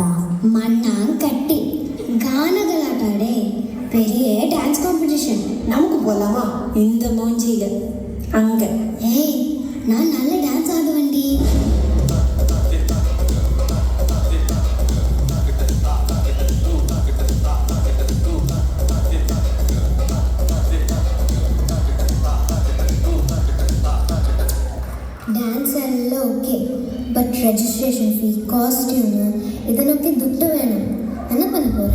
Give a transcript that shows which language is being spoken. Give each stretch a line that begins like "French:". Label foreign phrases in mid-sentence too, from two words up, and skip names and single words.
Tamil: மண்ணாங்கட்டி கான கலாட்டாடே பெரிய
English: dance competition.
Tamil: நமக்கு போகலாமா? இந்த மூஞ்சியில அங்க. ஏய் நான் நல்ல டான்ஸ் ஆடுவேன்டி.
Kannada: ಡ್ಯಾನ್ಸ್ ಎಲ್ಲ ಓಕೆ, ಬಟ್
English: registration fee,
Kannada: ಕಾಸ್ಟ್ಯೂಮು ಇದನ್ನೊಕ್ಕೆ ದುಡ್ಡು வேணும்.
Tamil: என்ன பண்ண போற?